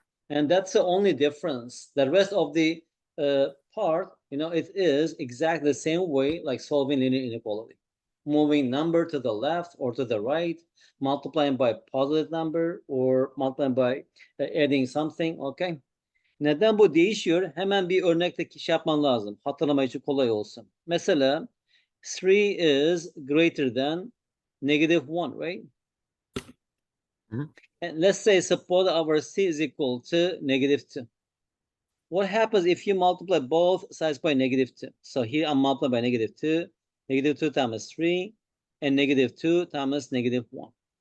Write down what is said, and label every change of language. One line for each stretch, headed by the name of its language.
English: And that's the only difference. The rest of the part, it is exactly the same way like solving linear inequality. Moving number to the left or to the right, multiplying by positive number or multiplying by adding something, okay?
Turkish: Neden bu değişiyor? Hemen bir örnekte şey yapman lazım. Hatırlama için kolay olsun.
English: Mesela 3 is greater than negative 1, right? And let's say suppose our C is equal to negative 2. What happens if you multiply both sides by negative 2? So here I'm multiplying by negative 2, negative 2 times 3, and negative 2 times negative 1.